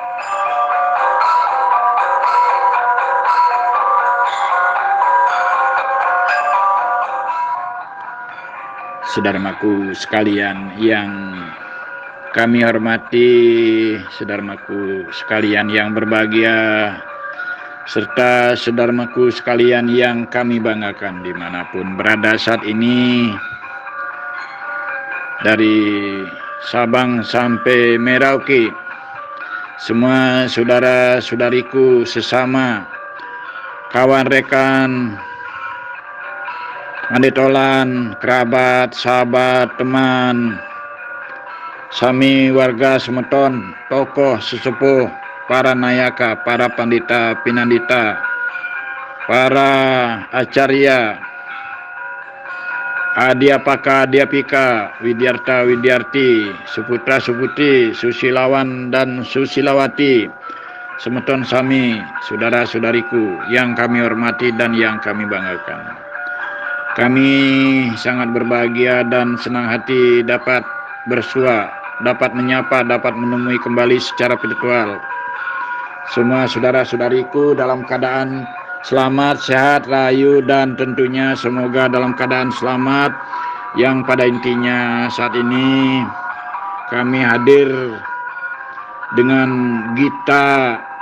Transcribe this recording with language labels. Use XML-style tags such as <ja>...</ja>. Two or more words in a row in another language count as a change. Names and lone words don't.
<id>Saudaraku sekalian yang kami hormati, saudaraku sekalian yang berbahagia, serta saudaraku sekalian yang kami banggakan dimanapun berada saat ini, dari Sabang sampai Merauke, semua saudara-saudariku sesama kawan rekan mandetolan, kerabat, sahabat, teman, sami warga semeton, tokoh sesepuh, para nayaka, para pandita, pinandita, para acarya, adhyapaka, adhyapika, widyarta, widyarti, suputra, suputri, susilawan dan susilawati,</id> <ban>semeton sami,</ban> <id>saudara-saudariku yang kami hormati dan yang kami banggakan. Kami sangat berbahagia dan senang hati dapat bersua, dapat menyapa, dapat menemui kembali secara virtual semua saudara-saudariku dalam keadaan selamat, sehat, rahayu, dan tentunya semoga dalam keadaan selamat, yang pada intinya saat ini kami hadir dengan gita</id>